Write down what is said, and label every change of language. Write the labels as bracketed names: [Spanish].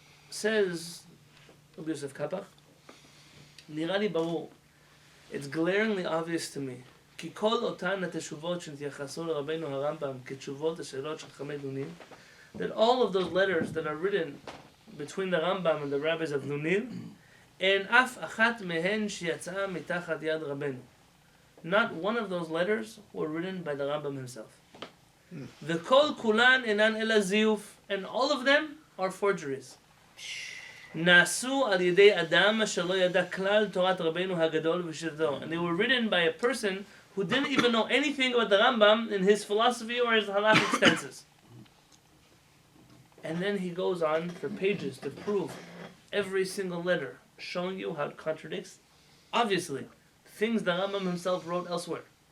[English] Says Rabbi Yosef Kapach, [Hebrew] נראה לי ברור, [English] it's glaringly obvious to me, [Hebrew] כי כל אותן התשובות שנתייחסו לרבנו הרמב"ם כתשובות השאלות של חכמי לונין, [English] that all of those letters that are written between the Rambam and the rabbis of Lunil, [Hebrew] אין אף אחת מהן שיצאה מתחת יד רבנו. [English] Not one of those letters were written by the Rambam himself. [Hebrew] וכל כולן אינן אלא זיוף, [English] and all of them are forgeries. [Hebrew] נעשו על ידי אדם שלא ידע כלל תורת רבנו הגדול ושיטתו. [English] And they were written by a person who didn't even know anything about the Rambam in his philosophy or his halakhic stances. And then he goes on for pages to prove every single letter, showing you how it contradicts, obviously, things the Rambam himself wrote elsewhere.